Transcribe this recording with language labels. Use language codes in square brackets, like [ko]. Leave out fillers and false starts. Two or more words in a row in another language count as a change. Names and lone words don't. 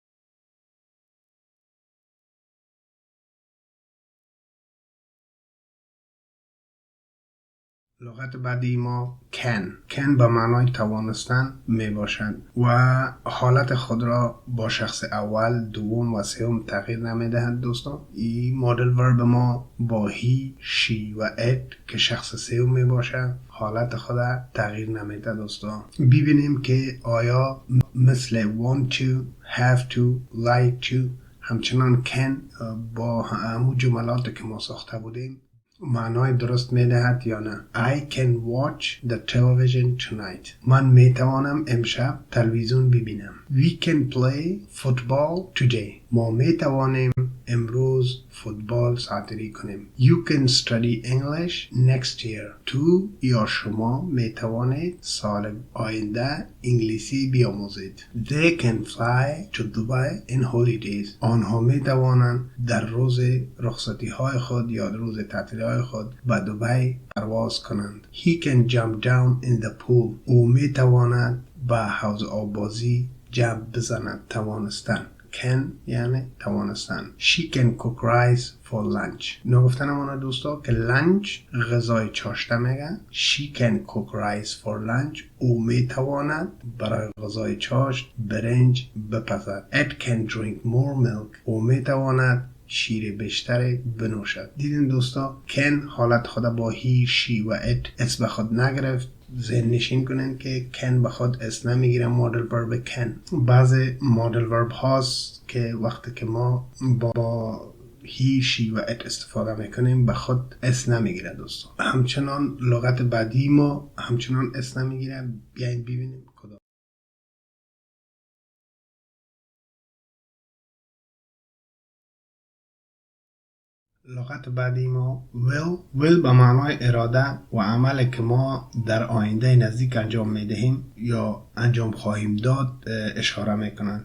[fa] لغت بعدی ما can به معنای توانستن می باشند و حالت خود را با شخص اول، دوم و سوم تغییر نمی دهند دوستان. این [en] model verb [fa] ما با [en] he, she [fa] و it که شخص سوم می باشند حالت خود تغییر نمی ده دوستان. ببینیم که آیا مثل [en] want to, have to, like to [fa] همچنان can با همون جملاتی که ما ساخته بودیم معنای درست میدهد یا نه. [en] I can watch the television tonight. [fa] من میتوانم امشب تلویزیون ببینم. [en] We can play football today. [fa] ما میتوانیم امروز فوتبال ساعتری کنیم. [en] You can study English next year. [fa] تو یا شما میتوانید سال آینده انگلیسی بیاموزید. [en] They can fly to Dubai in holidays. [fa] آنها میتوانند در روز رخصتی های خود یا روز تعطیلی های خود به دبی پرواز کنند. [en] He can jump down in the pool. [fa] او میتواند به حوض آبازی جمپ بزند. توانستن. can یعنی توانستن. [en] She can cook rice for lunch. [fa] نگفتنم اونا دوستا که lunch غذای چاشته میگه. [en] She can cook rice for lunch. [fa] او میتواند برای غذای چاشت برنج بپزد. [en] It can drink more milk. [fa] او میتواند شیر بیشتری بنوشد. دیدین دوستا can حالت خود با [en] he, she [fa] و it اس به خود نگرفت. ذهن نشین کنین که can به خود اس نمیگیره. [en] model verb [fa] can. بعض [en] model verb [fa] هاست که وقتی که ما با [en] he, she [fa] و it استفاده میکنیم به خود اس نمیگیره دوستا. همچنان لغت بعدی ما همچنان اس نمیگیره. بیاین ببینیم کدام. لغت بعدی ما will به معنای اراده و عملی که ما در آینده نزدیک انجام میدهیم یا انجام خواهیم داد اشاره میکنن.